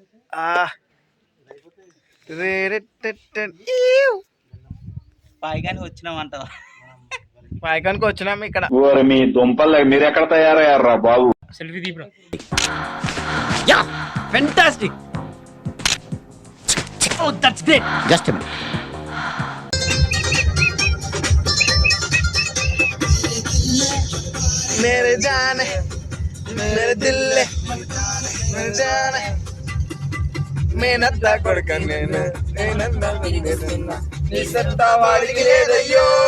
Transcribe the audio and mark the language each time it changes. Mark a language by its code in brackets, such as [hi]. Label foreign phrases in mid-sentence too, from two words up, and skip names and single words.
[te] పైగానికి వచ్చినామంటావా? పైకానికి వచ్చినాం ఇక్కడ. మీ దుంపలు మీరు ఎక్కడ తయారయ్యారా బాబు? [en] selfie dee bro. Ya, fantastic. Oh, That's great. Just a minute. [hi] मेरे जाने मेरे दिल मेरे जाने [te] మేనత్తా కొడుక నేనన్నా నీ సత్తా వాడికి లేదయ్యో.